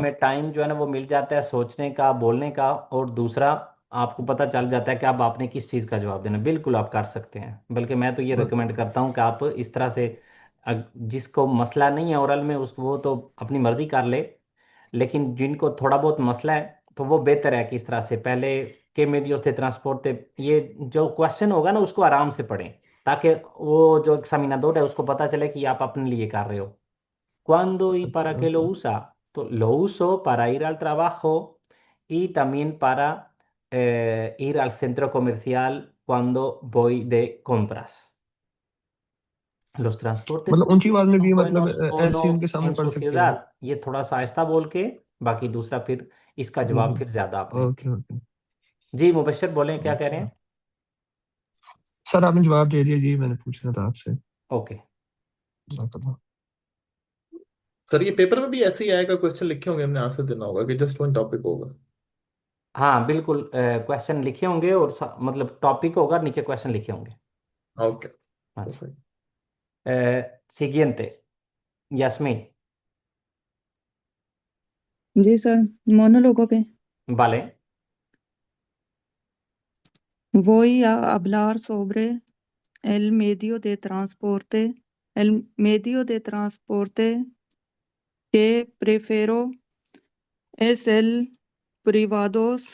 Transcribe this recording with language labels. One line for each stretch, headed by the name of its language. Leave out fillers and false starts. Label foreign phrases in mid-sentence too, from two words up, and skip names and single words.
Urdu: ہمیں ٹائم جو ہے نا وہ مل جاتا ہے سوچنے کا، بولنے کا، اور دوسرا آپ کو پتا چل جاتا ہے کہ اب آپ نے کس چیز کا جواب دینا. بالکل آپ کر سکتے ہیں، بلکہ میں تو یہ ریکمنڈ کرتا ہوں کہ آپ اس طرح سے جس کو مسئلہ نہیں ہے اورل میں اس وہ تو اپنی مرضی کر لے، لیکن جن کو تھوڑا بہت مسئلہ ہے تو وہ بہتر ہے کہ اس طرح سے پہلے کے
Spanish: medios de transporte,
Urdu: یہ جو کویسچن ہوگا نا اس کو آرام سے پڑھیں، تاکہ وہ جو examinador ہے اس کو پتا چلے کہ آپ اپنے لیے کر رہے ہو.
Spanish: ¿Cuándo y para
Urdu: اچھا
Spanish: qué lo usa? Lo uso para ir al trabajo y también para ir al centro comercial cuando voy de compras. ¿Los transportes
Urdu: مطلب اونچی آواز
Spanish: públicos
Urdu: میں
Spanish: son
Urdu: بھی مطلب
Spanish: buenos o
Urdu: ایسے ہی ان کے
Spanish: no
Urdu: سامنے
Spanish: en
Urdu: پڑھ
Spanish: su
Urdu: سکتے ہیں.
Spanish: ciudad?
Urdu: یہ تھوڑا سا آہستہ بول کے، باقی دوسرا پھر اس کا جی جواب جی. پھر زیادہ آپ نے.
English: okay okay
Urdu: جی مبشر بولیں، کیا کہہ رہے اوکے. ہیں? سر آپ نے جواب دے دیا جی، میں نے پوچھنا تھا آپ سے. اوکے. مطلب سر یہ پیپر میں بھی ایسے ہی آئے گا، کویسچن لکھے ہوں گے، ہم نے آنسر دینا ہوگا کہ
English: just one topic
Urdu: ہوگا. ہاں بالکل، کویسچن لکھے ہوں گے اور مطلب ٹاپک ہوگا، نیچے کویسچن لکھے ہوں گے. اوکے. ہاں جی. پرفیکٹ.
Spanish: Siguiente, Yasmín.
Urdu: جی سر، مونولوگوں پے.
Spanish: Vale. Voy a hablar sobre el medio de transporte. El medio de transporte que prefiero es el privado.